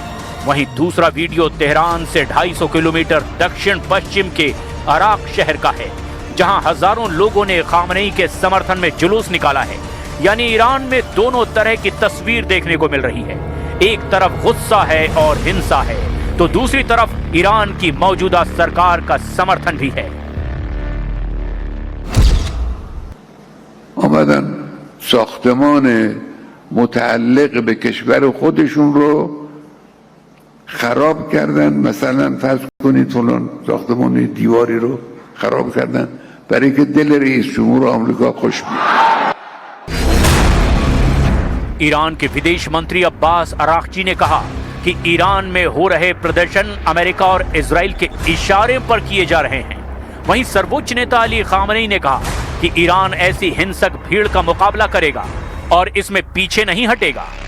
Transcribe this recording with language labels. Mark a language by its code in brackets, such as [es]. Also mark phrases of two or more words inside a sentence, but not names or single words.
[hi] वहीं दूसरा वीडियो तेहरान से 250 किलोमीटर दक्षिण पश्चिम के अराक शहर का है, जहां हजारों लोगों ने खामनेई के समर्थन में जुलूस निकाला है। यानी ईरान में दोनों तरह की तस्वीर देखने को मिल रही है। एक तरफ गुस्सा है और हिंसा है, तो दूसरी तरफ ईरान की मौजूदा सरकार का समर्थन भी है। [fa] آمدن ساختمان متعلق به کشور خودشون رو خراب کردن. مثلا فرض کنید فلان ساختمان دیواری رو خراب کردن برای اینکه دل رئیس جمهور آمریکا خوش بیاد. [hi] ईरान के विदेश मंत्री अब्बास अरागची ने कहा कि ईरान में हो रहे प्रदर्शन अमेरिका और इजराइल के इशारे पर किए जा रहे हैं। वहीं सर्वोच्च नेता अली खामनेई ने कहा कि ईरान ऐसी हिंसक भीड़ का मुकाबला करेगा और इसमें पीछे नहीं हटेगा।